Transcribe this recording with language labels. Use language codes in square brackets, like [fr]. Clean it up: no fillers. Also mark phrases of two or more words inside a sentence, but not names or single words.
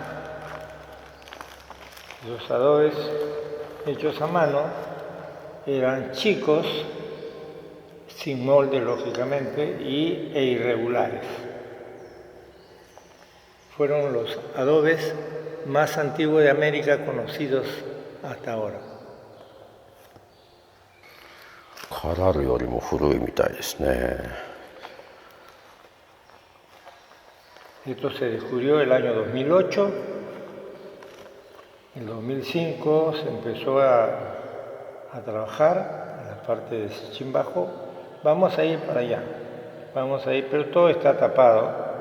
[es] Los adobes hechos a mano eran chicos, sin molde lógicamente, e irregulares. Fueron los adobes más antiguos de América conocidos hasta ahora. [ja] カラルよりも古いみたいですね。 [es] Esto se descubrió el año 2008. En 2005 se empezó a trabajar en la parte de Chimbajo. Vamos a ir para allá, vamos a ir, pero todo está tapado.